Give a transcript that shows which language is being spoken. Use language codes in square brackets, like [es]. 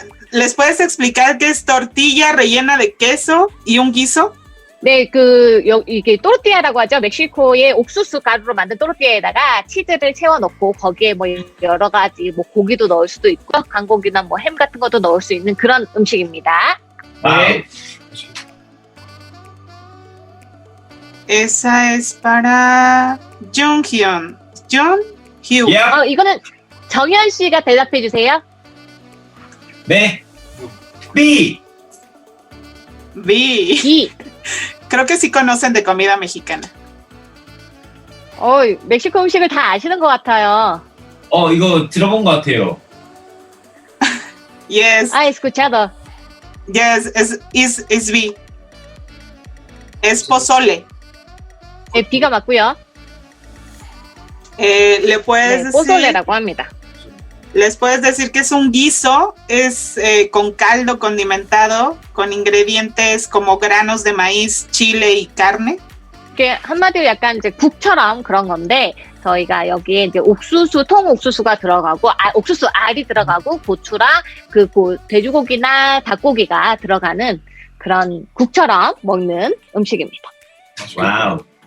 [es] ¿Les puedes explicar qué es tortilla rellena de queso y un guiso? [ko] 네, 이게 또르띠아라고 하죠. 멕시코의 옥수수 가루로 만든 또르띠아에다가 치즈를 채워 넣고 거기에 뭐 여러 가지 뭐 고기도 넣을 수도 있고 간고기나 뭐 햄 같은 것도 넣을 수 있는 그런 음식입니다. 와우. [es] Esa es para Junghyun. Junghyun. [en] Yep. [ko] 이거는 정현 씨가 대답해 주세요. 네. B. B. B. [es] Creo que sí conocen de comida mexicana. [ko] 멕시코 음식을 다 아시는 것 같아요. 이거 들어본 것 같아요. [en] Yes, [es] He escuchado. yes, es B. Es pozole. [ko] 네, B가 맞고요. [es] Le puedes [ko] 네, 포솔레라고 합니다. [es] les puedes decir que es un guiso, es con caldo condimentado, con ingredientes como granos de maíz, chile y carne. [ko] 이게 한마디로 약간 이제 국처럼 그런 건데 저희가 여기에 이제 옥수수, 통옥수수가 들어가고 옥수수 알이 들어가고 고추랑 돼지고기나 닭고기가 들어가는 그런 국처럼 먹는 음식입니다. 와우.